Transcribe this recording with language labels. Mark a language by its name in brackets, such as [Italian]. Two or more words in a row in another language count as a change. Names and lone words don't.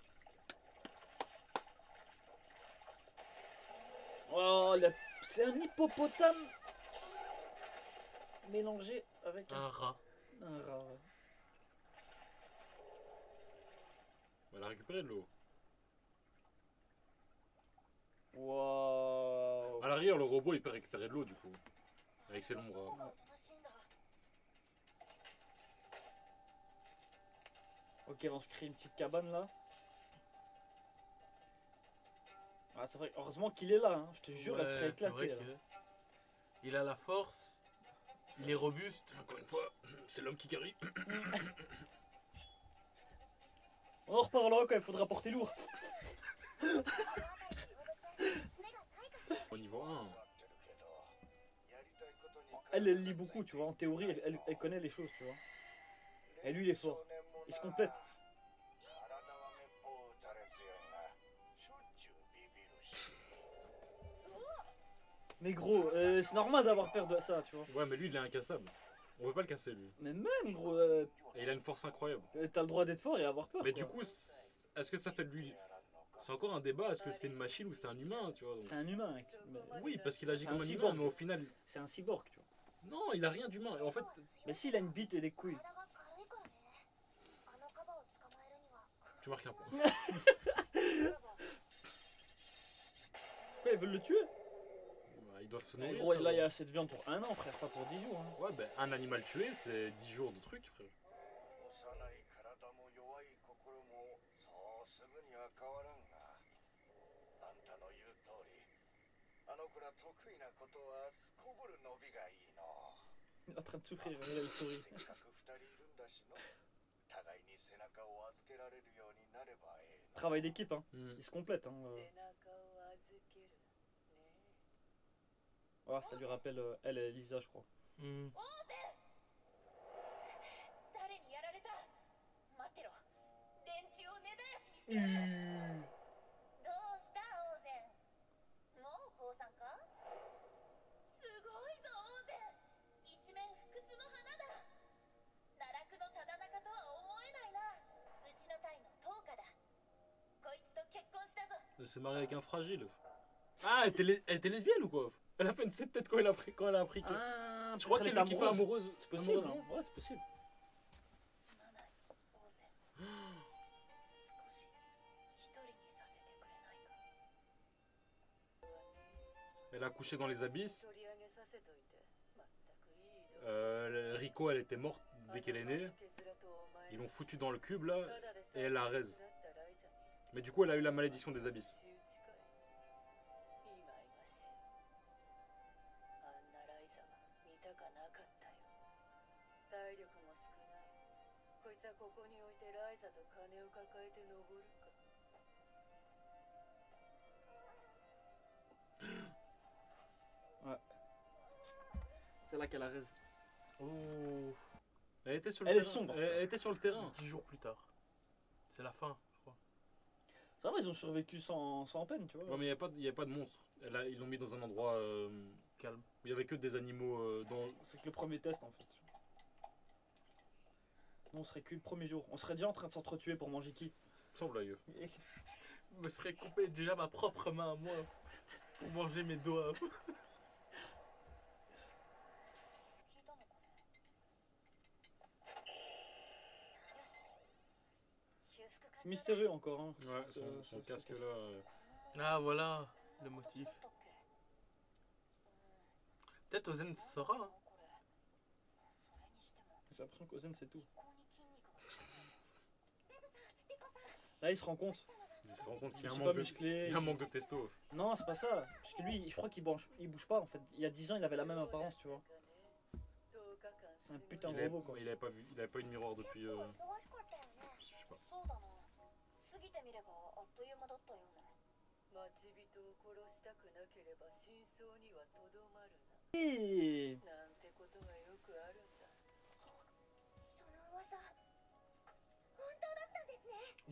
[French] Oh, c'est un hippopotame mélangé avec Un rat. un rat. ouais. Elle a récupéré de l'eau. Waouh. À l'arrière, le robot il peut récupérer de l'eau du coup. Avec ses longs bras. [Japanese] おとなしいんだ。 [French] Ok, on se crée une petite cabane là. Ah, c'est vrai, heureusement qu'il est là, hein. Je te jure, elle serait Ouais, c'est vrai éclatée. là. que il a la force. Il est robuste. Encore une fois, c'est l'homme qui carry. On en reparlera quand il faudra porter lourd. [Japanese] この辺りの動物目が退化してる。 [French] Au niveau 1. [Japanese] やりたいことに [French] Elle lit beaucoup, tu vois. En théorie, elle connaît les choses, tu vois. Et lui, il est fort. Il se complète. [Japanese] 体はめっぽう打たれ強いがしょっちゅうビビるし [French] Mais gros, c'est normal d'avoir peur de ça, tu vois. Ouais, mais lui il est incassable. On peut pas le casser lui. Mais même, gros, Et il a une force incroyable. t'as le droit d'être fort et avoir peur. Mais quoi. du coup, est-ce que ça fait de lui. C'est encore un débat, est-ce que c'est une machine ou c'est un humain, tu vois donc. C'est un humain, mec. Mais Oui, parce qu'il agit C'est comme un un humain, cyborg. mais au final. c'est un cyborg, tu vois. Non, il a rien d'humain. En fait, Mais s'il a une bite et des couilles. [Japanese] 体が軽いからね。あのカバを捕まえるには。 [French] tu marques un point. Quoi, ils veulent le tuer? Bah, ils doivent se Mais nourrir. gros, frère. là, il y a assez de viande pour un an, frère, pas pour 10 jours. Hein. Ouais, ben un animal tué, c'est 10 jours de trucs, frère. [Japanese] 幼い体も弱い心もそうすぐには変わらんがあんたの言う通りあの子ら得意なことはすこぶる伸びがいいの [French] Il est en train de souffrir, là, il sourit. [Japanese] せっかく二人いるんだしの互いに背中を預けられるようになればええの [French] Travail d'équipe, hein. Hmm. Ils se complètent, hein. [Japanese] 背中を預けるね。 [French] Ah, ça lui rappelle elle et Lisa, je crois. Hmm. [Japanese] 誰にやられた？待ってろ。連中を根絶やしにしてやる。どうしたオーゼン。もう降参か。すごいぞオーゼン。一面不屈の花だ。奈落のただ中とは思えないな。うちの隊のトーカだ。こいつと結婚したぞ。 [French] Elle s'est mariée avec un fragile. Ah, elle était lesbienne ou quoi? Elle a fait une tête quand elle a appris que. Ah, Je crois qu'elle est kiffée amoureuse. C'est possible, amoureusement. hein. Ouais, c'est possible. [Japanese] すまないオーゼン。少し一人にさせてくれないか。 [French] Elle a couché dans les abysses. [Japanese] 取り上げさせといて全くいい度。 [French] Rico, elle était morte dès qu'elle est née. Ils l'ont foutue dans le cube là. et elle la raise. Mais du coup, elle a eu la malédiction des abysses. [Japanese] あんなライサは見たかなかったよ。体力も少ない。こいつはここに置いてライザと金を抱えて登るか。 [French] C'est là qu'elle a raison. Oh, Elle était sur le Elle est terrain. sombre. Elle était sur le terrain. 10 jours plus tard. C'est la fin, je crois. Ça va, ils ont survécu sans peine, tu vois. Ouais, mais il n'y a pas de monstre. Ils l'ont mis dans un endroit Calme. où il n'y avait que des animaux dans. C'est que le premier test en fait. Nous on serait que le premier jour. On serait déjà en train de s'entretuer pour manger qui. Sans blague. Je me serais coupé déjà ma propre main à moi pour manger mes doigts. [Japanese] 聞いたのかな。よし。修復完了だ。 [French] Mystérieux encore, hein. Ouais, son casque là. Ah voilà le [Japanese] こっち [French] motif. [Japanese] だったっけ。 [French] Peut-être Ozen saura. Hein. [Japanese] これ。それにしても [French] J'ai l'impression qu'Ozen c'est tout. [Japanese] 一向に筋肉が違う。レグさん、リコさん。 [French] Là il se rend compte. Il se rend compte qu'il y Ils a un sont manque pas de, musclés. il y a un manque de testo. Non, c'est pas ça. Parce que lui, je crois qu'il bouge pas en fait. Il y a 10 ans, il avait la même apparence, tu vois. C'est un putain Il de avait, robot quoi. il avait pas vu, il avait pas eu de miroir depuis. [Japanese] 結構忙しかったよね。 [French] Je sais pas. [Japanese] そうだな。過ぎてみればあっという間だったような。待ち人を殺したくなければ真相にはとどまる [French] Et... [Japanese] な。なんてことがよくあるんだ。その噂、本当だったんですね。